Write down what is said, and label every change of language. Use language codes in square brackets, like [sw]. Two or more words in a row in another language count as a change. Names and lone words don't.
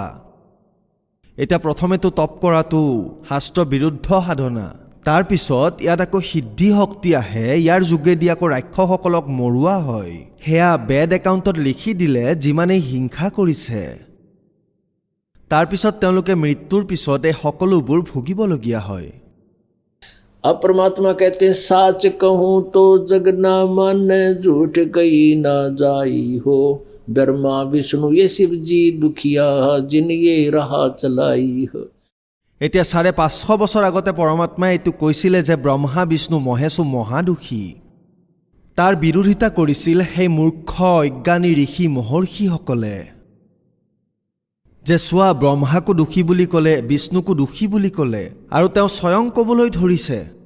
[as] এতিয়া প্ৰথমেতো টপ কৰাটো শাস্ত্ৰ বিৰুদ্ধ সাধনা, তাৰপিছত ইয়াত আকৌ সিদ্ধি শক্তি আহে, ইয়াৰ যোগেদি আকৌ ৰাক্ষসসকলক মৰোৱা হয়। সেয়া [en] bad account [as] লিখি দিলে যিমানেই হিংসা কৰিছে, তাৰপিছত তেওঁলোকে মৃত্যুৰ পিছত এই সকলোবোৰ ভুগিবলগীয়া হয়। [hi] अब परमात्मा कहते हैं साच कहूँ तो जग ना माने, झूठ कही ना जाई हो। ब्रह्मा विष्णु ये शिव जी दुखिया, जिन ये रहा चलाई हो। [as] এতিয়া 550 বছৰ আগতে পৰমাত্মাই এইটো কৈছিলে যে ব্ৰহ্মা বিষ্ণু মহেশো মহাদুখী। তাৰ বিৰোধিতা কৰিছিল সেই মূৰ্খ অজ্ঞানী ঋষি মহৰ্ষিসকলে, যে চোৱা ব্ৰহ্মাকো দুখী বুলি ক'লে, বিষ্ণুকো দুখী বুলি ক'লে, আৰু তেওঁ স্বয়ং ক'বলৈ ধৰিছে।